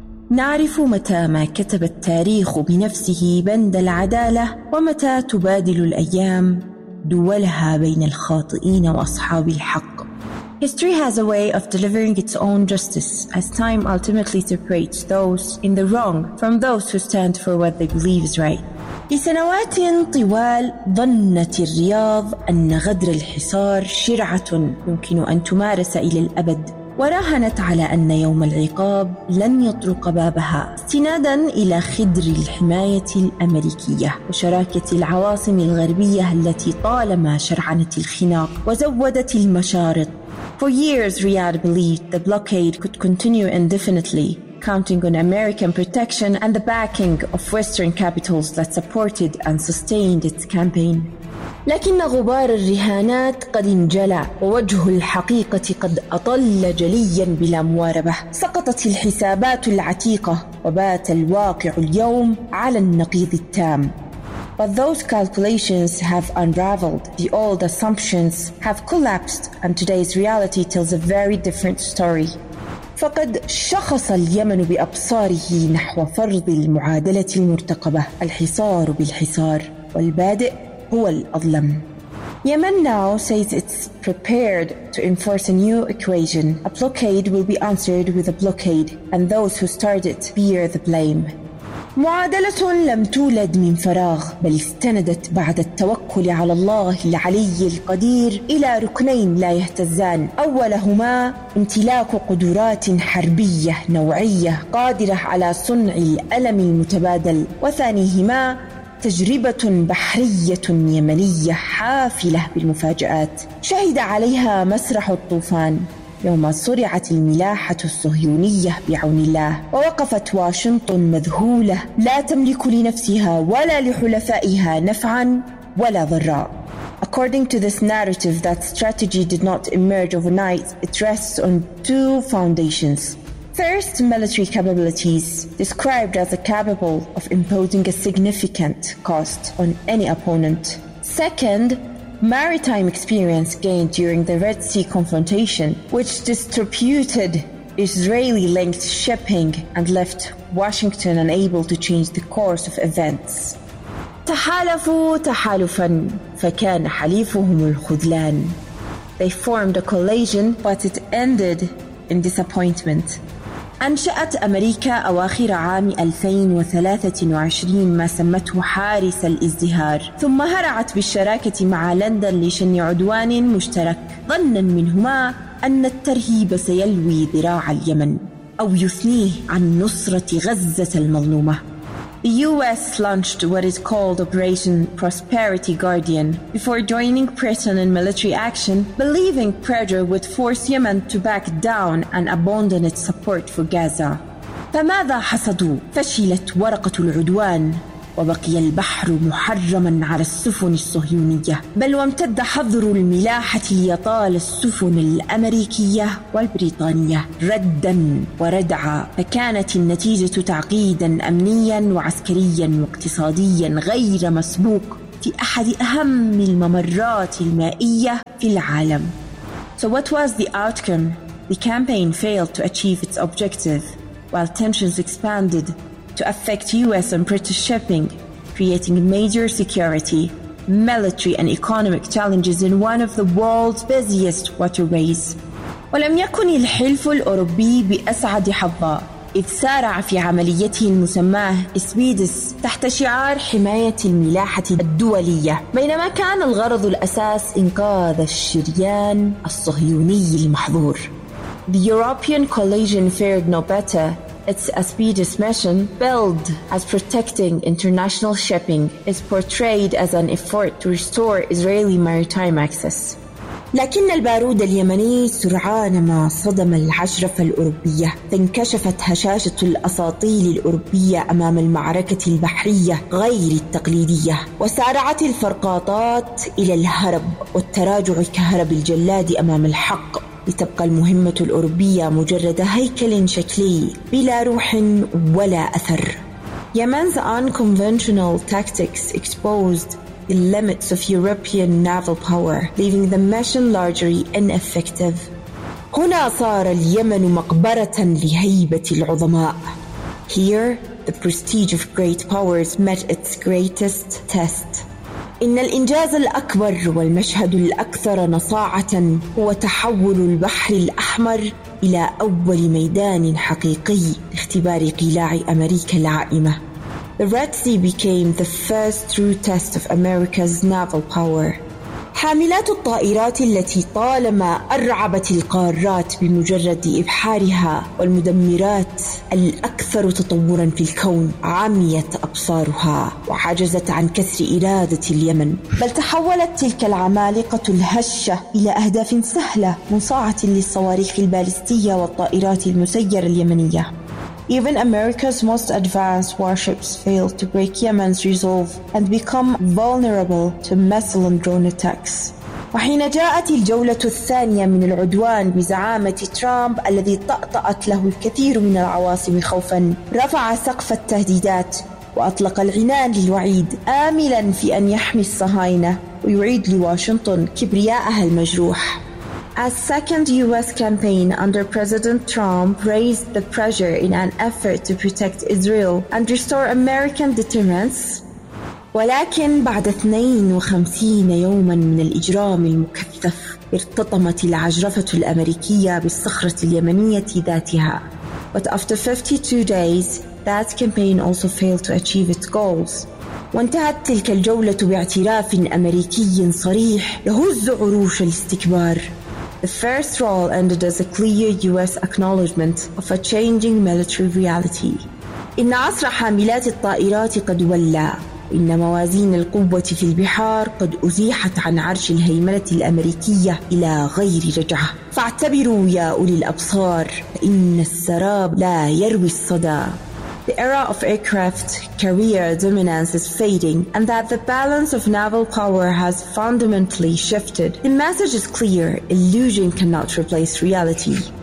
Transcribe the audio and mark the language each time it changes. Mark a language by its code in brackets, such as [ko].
[ar] نعرف متى ما كتب التاريخ بنفسه بند العدالة، ومتى تبادل الأيام دولها بين الخاطئين وأصحاب الحق. [en] History has a way of delivering its own justice as time ultimately separates those in the wrong from those who stand for what they believe is right. [ar] لسنوات طوال ظنت الرياض أن غدر الحصار شرعة يمكن أن تمارس إلى الأبد، وراهنت على أن يوم العقاب لن يطرق بابها، استنادا إلى خدر الحماية الأمريكية وشراكة العواصم الغربية التي طالما شرعنت الخناق وزودت المشارط. [en] For years, Riyadh believed the blockade could continue indefinitely, counting on American protection and the backing of Western capitals that supported and sustained its campaign. [ar] لكن غبار الرهانات قد انجلى، ووجه الحقيقة قد أطل جليا بلا مواربة. سقطت الحسابات العتيقة، وبات الواقع اليوم على النقيض التام. [en] But those calculations have unraveled. The old assumptions have collapsed, and today's reality tells a very different story. [ar] فقد شخص اليمن بأبصاره نحو فرض المعادلة المرتقبة، الحصار بالحصار، والبادئ هو الأظلم. [en] Yemen now says it's prepared to enforce a new equation. A blockade will be answered with a blockade, and those who started it bear the blame. [ar] معادلة لم تولد من فراغ، بل استندت بعد التوكل على الله العلي القدير إلى ركنين لا يهتزان. أولهما امتلاك قدرات حربية نوعية قادرة على صنع الألم المتبادل، وثانيهما تجربة بحرية يمنية حافلة بالمفاجآت شهد عليها مسرح الطوفان يوم صرعت الملاحة الصهيونية بعون الله، ووقفت واشنطن مذهولة لا تملك لنفسها ولا لحلفائها نفعا ولا ضرا. [en] According to this narrative, that strategy did not emerge overnight. It rests on two foundations. First, military capabilities, described as a capable of imposing a significant cost on any opponent. Second, maritime experience gained during the Red Sea confrontation, which disrupted Israeli-linked shipping and left Washington unable to change the course of events. [ar] تحالفوا تحالفاً فكان حليفهم الخذلان. [en] They formed a coalition, but it ended in disappointment. [ar] أنشأت أمريكا أواخر عام 2023 ما سمته حارس الازدهار، ثم هرعت بالشراكة مع لندن لشن عدوان مشترك، ظنا منهما أن الترهيب سيلوي ذراع اليمن أو يثنيه عن نصرة غزة المظلومة. [en] The US launched what is called Operation Prosperity Guardian before joining Britain in military action, believing pressure would force Yemen to back down and abandon its support for Gaza. [ar] فماذا حصدوا؟ فشلت ورقة العدوان، وبقي البحر محرما على السفن الصهيونية، بل وامتد حظر الملاحة ليطال السفن الأمريكية والبريطانية ردا وردعا. فكانت النتيجة تعقيدا أمنيا وعسكريا واقتصاديا غير مسبوق في أحد أهم الممرات المائية في العالم. [en] So what was the outcome? The campaign failed to achieve its objective, while tensions expanded to affect US and British shipping, creating major security, military and economic challenges in one of the world's busiest waterways. [ar] ولم يكن الحلف الأوروبي بأسعد حظا، إذ سارع في عمليته المسمى إسويدس تحت شعار حماية الملاحة الدولية، بينما كان الغرض الأساس إنقاذ الشريان الصهيوني المحظور. [en] The European coalition fared no better. Its Aspides mission, billed as protecting international shipping, is portrayed as an effort to restore Israeli maritime access. [ar] لكن البارود اليمني سرعان ما صدم العشرفة الأوروبية، فانكشفت هشاشة الأساطيل الأوروبية أمام المعركة البحرية غير التقليدية، وسارعت الفرقاطات إلى الهرب والتراجع كهرب الجلاد أمام الحق، لتبقى المهمة الأوروبية مجرد هيكل شكلي بلا روح ولا أثر. [en] Yemen's unconventional tactics exposed the limits of European naval power, leaving the mission largely ineffective. [ar] هنا صار اليمن مقبرة لهيبة العظماء. [en] Here, the prestige of great powers met its greatest test. [ar] إن الإنجاز الأكبر والمشهد الأكثر نصاعة هو تحول البحر الأحمر إلى أول ميدان حقيقي لاختبار قلاع أمريكا العائمة. [en] The Red Sea became the first true test of America's naval power. [ar] حاملات الطائرات التي طالما أرعبت القارات بمجرد إبحارها والمدمرات الأكثر تطوراً في الكون عميت أبصارها وعجزت عن كسر إرادة اليمن، بل تحولت تلك العمالقة الهشة إلى أهداف سهلة مصاعة للصواريخ الباليستية والطائرات المسيرة اليمنية. [en] Even America's most advanced warships failed to break Yemen's resolve and become vulnerable to missile and drone attacks. [ar] وحين جاءت الجولة الثانية من العدوان بزعامة ترامب الذي طأطأت له الكثير من العواصم خوفا، رفع سقف التهديدات وأطلق العنان للوعيد آملا في أن يحمي الصهاينة ويعيد لواشنطن كبرياءها المجروح. [en] A second U.S. campaign under President Trump raised the pressure in an effort to protect Israel and restore American deterrence. [ar] ولكن بعد 52 يوماً من الإجرام المكثف، ارتطمت العجرفة الأمريكية بالصخرة اليمنية ذاتها. [en] But after 52 days, that campaign also failed to achieve its goals. [ar] وانتهت تلك الجولة باعتراف أمريكي صريح يهز عروش الاستكبار. [en] The first role ended as a clear U.S. acknowledgement of a changing military reality. [ar] إن عصر حاملات الطائرات قد ولى، إن موازين القوة في البحار قد أزيحت عن عرش الهيمنة الأمريكية إلى غير رجعة. فاعتبروا يا أولي الأبصار، إن السراب لا يروي الصدى. [en] The era of aircraft carrier dominance is fading, and that the balance of naval power has fundamentally shifted. The message is clear: illusion cannot replace reality.